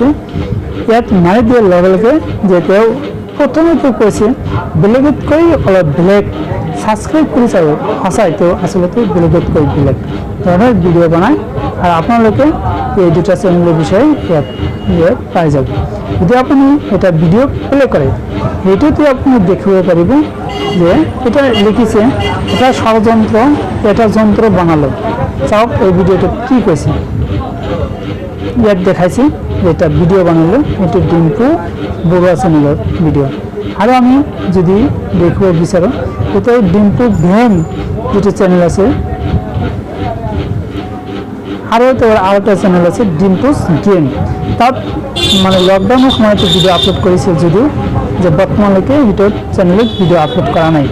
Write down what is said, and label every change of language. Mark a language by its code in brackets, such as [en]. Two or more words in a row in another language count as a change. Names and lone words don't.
[as] ইয়াত মাৰি দিয়াৰ লগে লগে যে তেওঁ প্ৰথমতে কৈছে বেলেগতকৈ অলপ বেলেগ ছাবস্ক্ৰাইব কৰি চাব, সঁচাই তেওঁ আচলতে বেলেগতকৈ বেলেগ ধৰণৰ ভিডিঅ' বনায় আৰু আপোনালোকে এই দুটা চেনেলৰ বিষয়ে ইয়াত পাই যাব। যদি আপুনি এটা ভিডিঅ' প্লে কৰে, সেইটোতে আপুনি দেখিব পাৰিব যে এটা লিখিছে এটা ষড়যন্ত্র, এটা যন্ত্র বানালো। চাওক এই ভিডিঅ'টোত কি কৈছে, ইয়াত দেখাইছে যে এটা ভিডিঅ' বানালো, এইটো ডিম্পু বড়ুৱা চেনেলৰ ভিডিঅ'। আৰু আমি যদি দেখিব বিচাৰোঁ তেতিয়া ডিম্পু ভেন যিটো চেনেল আছে, আৰু তেওঁৰ আৰু এটা চেনেল আছে ডিম্পুজ গেম, তাত মানে লকডাউনৰ সময়তে ভিডিঅ' আপলোড কৰিছিল যদিও যে বৰ্তমানলৈকে ইউটিউব চেনেলত ভিডিঅ' আপলোড কৰা নাই।